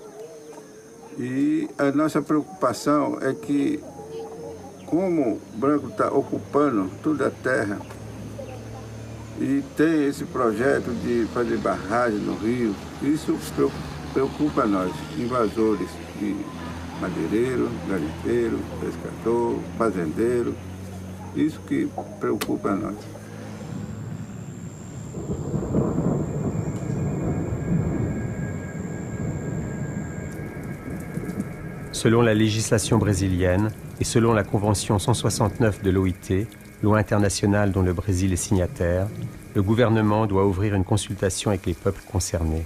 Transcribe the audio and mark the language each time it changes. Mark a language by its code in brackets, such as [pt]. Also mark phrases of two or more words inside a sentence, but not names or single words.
[pt] E a nossa preocupação é que, como o branco está ocupando toda a terra, e tem esse projeto de fazer barragem no rio, isso preocupa nós, invasores de madeireiro, garimpeiro, pescador, fazendeiro, isso que preocupa nós. [fr] Selon la législation brésilienne et selon la Convention 169 de l'OIT, loi internationale dont le Brésil est signataire, le gouvernement doit ouvrir une consultation avec les peuples concernés.